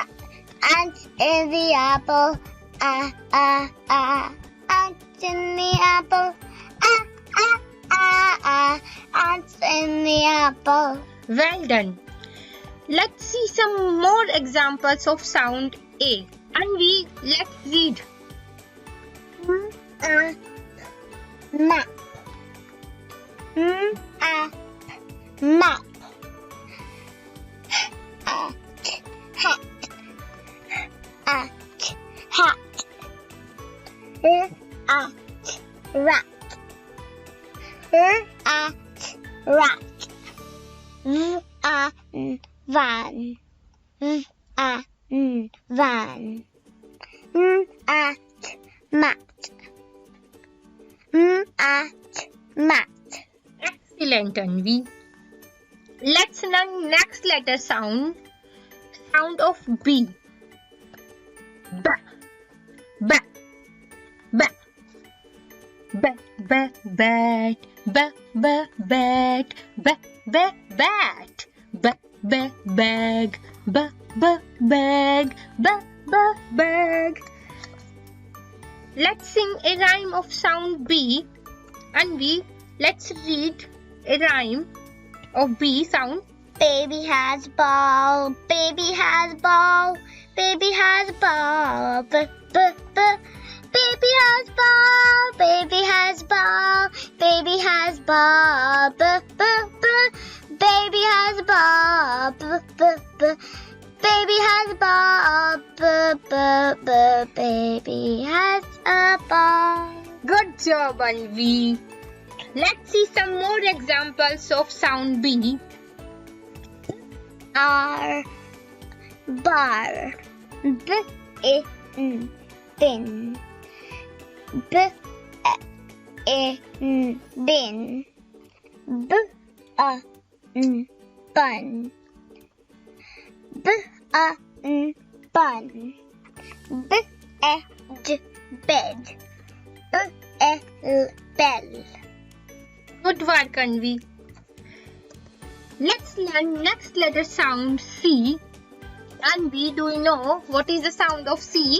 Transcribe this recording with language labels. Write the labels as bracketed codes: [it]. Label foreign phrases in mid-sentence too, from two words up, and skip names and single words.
[en] Ants in the apple, ah, ah, ah. Ants in the apple, ah, ah, ah, ah. Ants in the apple. Well done. Let's see some more examples of sound A. Anvi, let's read. Map. Map. Hat. Hat. Rat. Rat. Van. Van. Mat. Mat. Excellent, Anvi. Let's learn next letter sound. Sound of B. Ba. Ba. Ba. Ba. Ba. Bat. Ba. Ba. Bat. Ba. Ba. Bat. Ba. Ba. Bag. Ba. Ba. Bag. Ba. Ba. Bag. Let's sing a rhyme of sound B. Anvi, let's read a rhyme of B sound. Baby has ball, baby has ball, baby has ball, baby has ball, baby has ball, baby has ball, baby has ball, baby has ball, baby has a ball. Good job, Anvi. Let's see some more examples of sound B. R, bar, bin, bin, bin, bun, bun, bed, bell. Good work, Anvi. Let's learn next letter sound C. Anvi, do you know what is the sound of C?